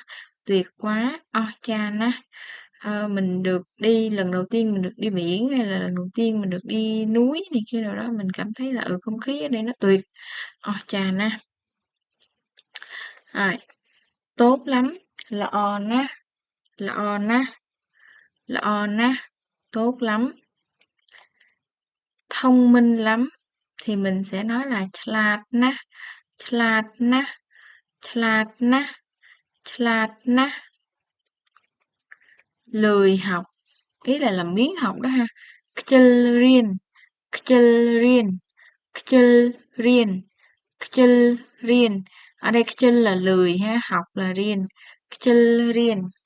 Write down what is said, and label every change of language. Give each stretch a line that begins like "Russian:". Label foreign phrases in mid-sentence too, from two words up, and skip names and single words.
Vietnamese: Tuyệt quá, cha na. Mình được đi lần đầu tiên mình được đi biển hay là lần đầu tiên mình được đi núi này kia nào đó mình cảm thấy là không khí ở đây nó tuyệt. Chà na. Rồi, tốt lắm,
Khmer: ល្អណាស់ ល្អណាស់ ល្អណាស់,
Vietnamese: tốt lắm. Thông minh lắm thì mình sẽ nói là
Khmer: ឆ្លាតណាស់ ឆ្លាតណាស់ ឆ្លាតណាស់ ឆ្លាតណាស់.
Vietnamese: Lười học, ý là làm biếng học đó ha.
Khmer: ខ្ជិលរៀន ខ្ជិលរៀន ខ្ជិលរៀន ខ្ជិលរៀន.
Vietnamese: Ở đây kchel là lười ha, học là riêng.
Khmer: ខ្ជិលរៀន.